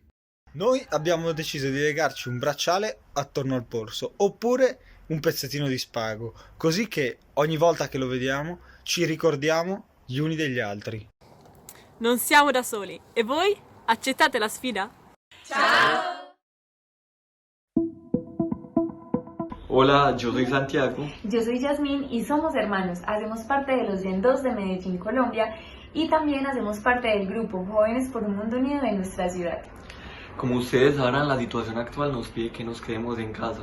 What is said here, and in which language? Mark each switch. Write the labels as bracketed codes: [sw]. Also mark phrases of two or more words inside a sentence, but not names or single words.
[it] Noi abbiamo deciso di legarci un bracciale attorno al polso, oppure un pezzettino di spago, così che ogni volta che lo vediamo ci ricordiamo gli uni degli altri. Non siamo da soli. E voi? Accettate la sfida? Ciao! [es] Hola, yo soy Santiago. Yo soy Yasmín y somos hermanos. Hacemos parte de los Gen 2 de Medellín, Colombia, y también hacemos parte del grupo Jóvenes por un Mundo Unido de nuestra ciudad. Como ustedes sabrán, la situación actual nos pide que nos quedemos en casa.